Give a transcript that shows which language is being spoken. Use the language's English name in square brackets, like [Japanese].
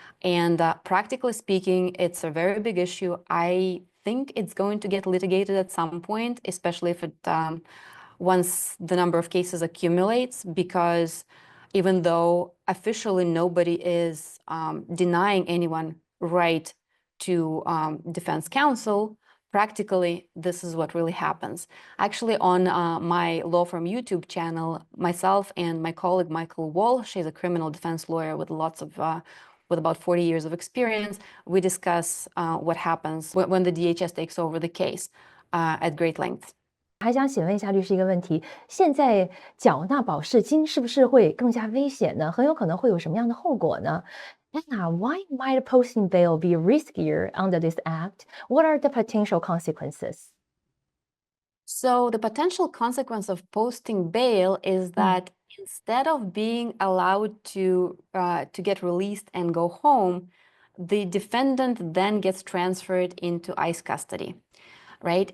[English] And practically speaking, it's a very big issue. I think it's going to get litigated at some point, especially if it once the number of cases accumulates, because even though officially nobody is denying anyone right to defense counsel, practically this is what really happens. Actually, on my law firm YouTube channel, myself and my colleague Michael Wall, she's a criminal defense lawyer with lots of with about 40 years of experience, we discuss what happens when the DHS takes over the case at great length. [Chinese] 还想请问一下律师一个问题：现在缴纳保释金是不是会更加危险呢？很有可能会有什么样的后果呢？ [English] Anna, why might posting bail be riskier under this act? What are the potential consequences? So the potential consequence of posting bail is that instead of being allowed to get released and go home, the defendant then gets transferred into ICE custody, right?